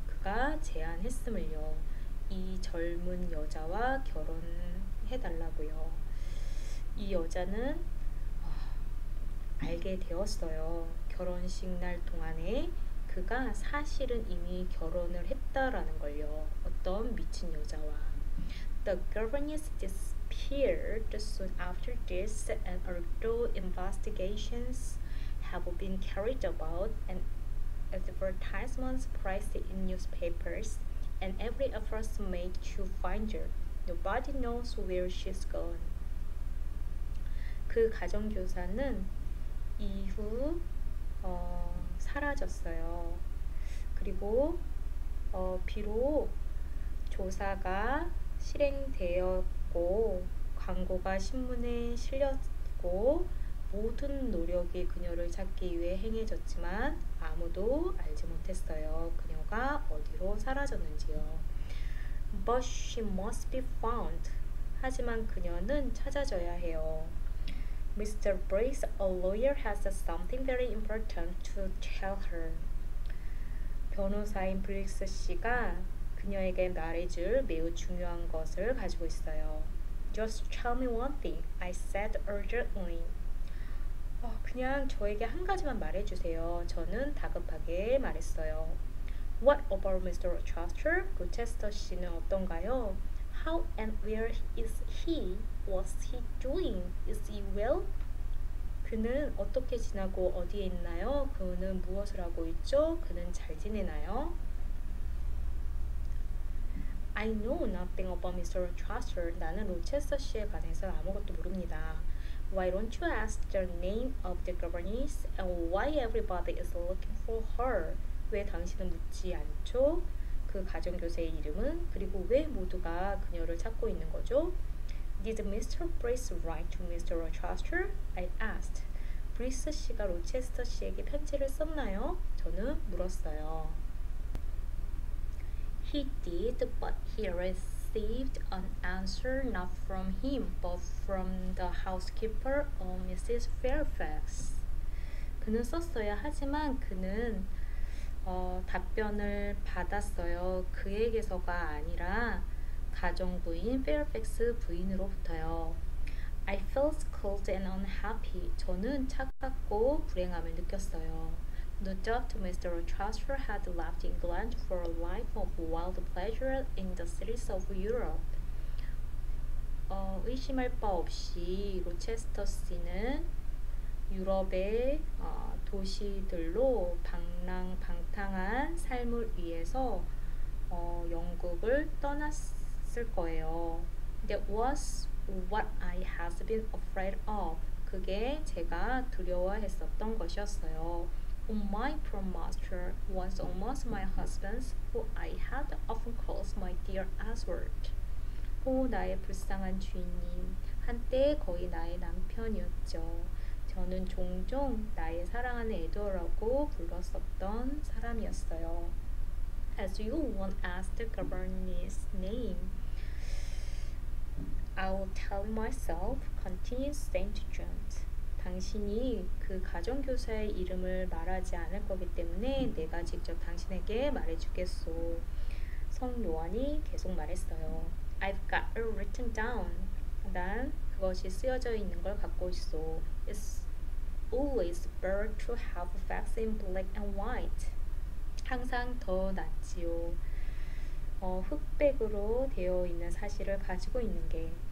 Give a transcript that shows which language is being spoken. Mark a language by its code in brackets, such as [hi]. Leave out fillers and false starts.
[ko] 그가 제안했음을요. 이 젊은 여자와 결혼해달라고요. 이 여자는 알게 되었어요. 결혼식 날 동안에 그가 사실은 이미 결혼을 했다라는 걸요. 어떤 미친 여자와. [en] The governess disappeared soon after this, and although investigations have been carried about and advertisements placed in newspapers, and every effort made to find her, nobody knows where she's gone. [ko] 그 가정교사는 이후 사라졌어요. 그리고 비록 조사가 실행되었고 광고가 신문에 실렸고 모든 노력이 그녀를 찾기 위해 행해졌지만 아무도 알지 못했어요. 그녀가 어디로 사라졌는지요. [en] But she must be found. [ko] 하지만 그녀는 찾아져야 해요. [en] Mr. Briggs, a lawyer, has something very important to tell her. [ko] 변호사인 브릭스 씨가 그녀에게 말해줄 매우 중요한 것을 가지고 있어요. [en] Just tell me one thing, I said urgently. [ko] 그냥 저에게 한 가지만 말해주세요. 저는 다급하게 말했어요. [en] What about Mr. Rochester? [ko] 로체스터 씨는 어떤가요? [en] How and where is he? What's he doing? Is he well? [ko] 그는 어떻게 지나고 어디에 있나요? 그는 무엇을 하고 있죠? 그는 잘 지내나요? [en] I know nothing about Mr. Rochester. [ko] 나는 로체스터 씨에 관해서 아무것도 모릅니다. [en] Why don't you ask the name of the governess and why everybody is looking for her? [ko] 왜 당신은 묻지 않죠? 그 가정교사의 이름은 그리고 왜 모두가 그녀를 찾고 있는 거죠? [en] Did Mr. Brace write to Mr. Rochester? I asked. [ko] 브리스 씨가 로체스터 씨에게 편지를 썼나요? 저는 물었어요. [en] He did, but he received an answer not from him, but from the housekeeper of Mrs. [ko] Fairfax. 그는 썼어요. 하지만 그는 답변을 받았어요. 그에게서가 아니라 가정부인 페어팩스 부인으로부터요. [en] I felt cold and unhappy. [ko] 저는 차갑고 불행함을 느꼈어요. [en] No doubt Mr. Chaucer had left England for a life of wild pleasure in the cities of Europe. [ko] 의심할 바 없이 로체스터 씨는 유럽의 도시들로 방탕한 삶을 위해서 영국을 떠났을 거예요. [en] That was what I had been afraid of. [ko] 그게 제가 두려워했었던 것이었어요. [en] Oh, my poor master was almost my husband, who I had often called my dear Oswald. [ko] 오, 나의 불쌍한 주인님, 한때 거의 나의 남편이었죠. 저는 종종 나의 사랑하는 에드워라고 불렀었던 사람이었어요. [en] As you won't ask the governess's name, I will tell myself, continued Saint John. [ko] 당신이 그 가정교사의 이름을 말하지 않을 거기 때문에 내가 직접 당신에게 말해주겠소. 성 요한이 계속 말했어요. [en] I've got it written down. [ko] 난 그것이 쓰여져 있는 걸 갖고 있어. [en] It's always better to have facts in black and white. [ko] 항상 더 낫지요. 흑백으로 되어 있는 사실을 가지고 있는 게.